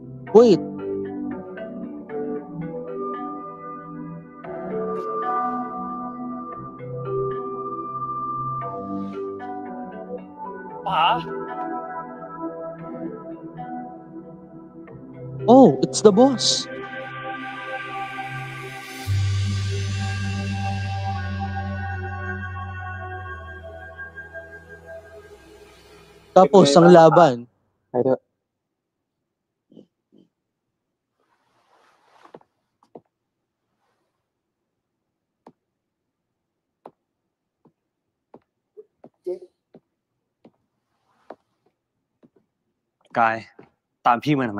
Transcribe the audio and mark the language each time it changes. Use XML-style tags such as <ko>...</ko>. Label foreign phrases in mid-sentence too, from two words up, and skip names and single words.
<en>Wait, oh, it's the boss.</en> <tl>Tapos, ang laban.</tl> <th>ไปเถอะ กาย ตามพี่มาทำไม</th>